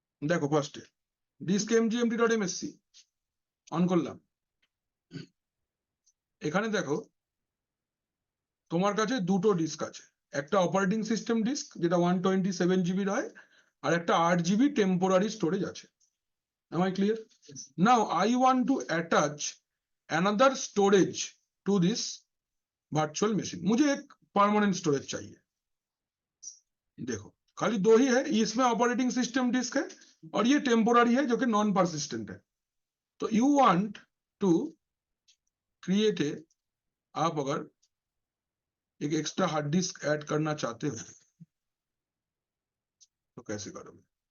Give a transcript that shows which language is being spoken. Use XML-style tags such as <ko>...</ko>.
<bn>দেখো ফার্স্টে disk mgmt.msc on করলাম। এখানে দেখো তোমার কাছে দুটো ডিস্ক আছে, একটা অপারেটিং সিস্টেম ডিস্ক যেটা 127 GB হয়, আর একটা 8 GB টেম্পোরারি স্টোরেজ আছে।</bn> <en>Am I clear? Now I want to attach another storage to this virtual machine.</en> <hi>मुझे एक परमानेंट स्टोरेज चाहिए। देखो खाली 2 ही है, इसमें ऑपरेटिंग सिस्टम डिस्क है और ये टेम्पोररी है जो कि नॉन परसिस्टेंट है।</hi> <en>तो you want to create a,</en> <hi>आप अगर एक एक्स्ट्रा हार्ड डिस्क ऐड करना चाहते हो तो कैसे करोगे?</hi>